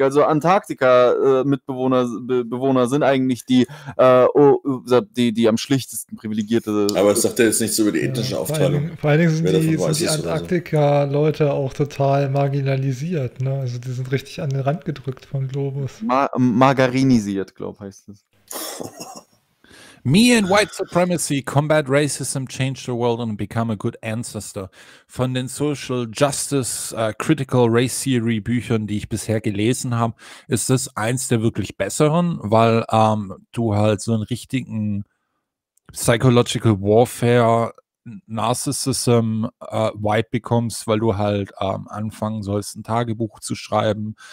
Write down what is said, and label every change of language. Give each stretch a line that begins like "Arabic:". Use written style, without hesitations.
German: Also Antarktika-Mitbewohner Bewohner sind eigentlich die am schlichtesten privilegierte. Aber es sagt ja jetzt nichts über die ethnische Aufteilung. Vor allen Dingen sind die Antarktika-Leute auch total marginalisiert. Ne? Also die sind richtig an den Rand gedrückt vom Globus. Margarinisiert, glaube ich.
English: Me and white supremacy combat racism, change the world and become a good ancestor.
German: Von den
English: Social Justice Critical Race Theory
German: Büchern, die ich bisher gelesen habe, ist das eins der wirklich besseren, weil du halt so einen richtigen
English: Psychological Warfare Narcissism Vibe
German: bekommst, weil du halt anfangen sollst, ein Tagebuch zu schreiben.